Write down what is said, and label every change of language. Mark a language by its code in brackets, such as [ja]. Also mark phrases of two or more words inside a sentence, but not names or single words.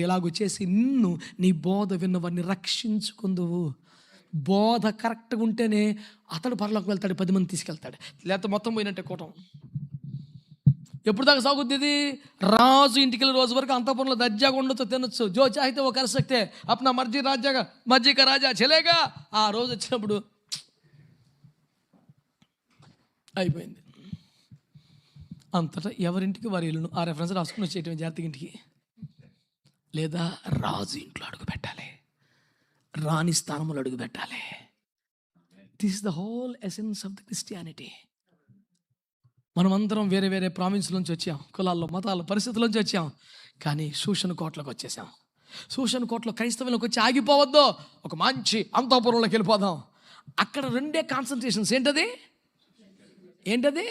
[te] ఎలాగొచ్చేసి నిన్ను, నీ బోధ విన్నవాడిని రక్షించుకుందువు. బోధ కరెక్ట్గా ఉంటేనే అతడు పరలోకి వెళ్తాడు, 10 మంది తీసుకెళ్తాడు. లేకపోతే మొత్తం పోయినట్టే కూటం. ఎప్పుడు దాకా సాగుద్ది ఇది? రాజు ఇంటికి వెళ్ళే రోజు వరకు అంతఃపురంలో దర్జాగా ఉండొచ్చు, తినొచ్చు. [hi] जो चाहते वो कर सकते, अपना मर्ज़ी का राजा चलेगा. [te] ఆ రోజు వచ్చినప్పుడు అయిపోయింది. అంతటా ఎవరింటికి వారి ఇల్లును ఆ రెఫరెన్స్ రాసుకుని వచ్చేయటం జాగ్రత్తగా ఇంటికి. లేదా రాజు ఇంట్లో అడుగు పెట్టాలి, రాణి స్థానంలో అడుగు పెట్టాలి. [en] This is the whole essence of the Christianity. [te] మనమందరం వేరే వేరే ప్రావిన్స్ నుంచి వచ్చాం, కులాల్లో మతాల పరిస్థితుల నుంచి వచ్చాం. కానీ శూషన్ కోటలోకి వచ్చేసాం. శూషన్ కోటలో క్రైస్తవులకు వచ్చి ఆగిపోవద్దు, ఒక మంచి అంతఃపురంలోకి వెళ్ళిపోదాం. అక్కడ రెండే కాన్సన్ట్రేషన్స్. ఏంటది?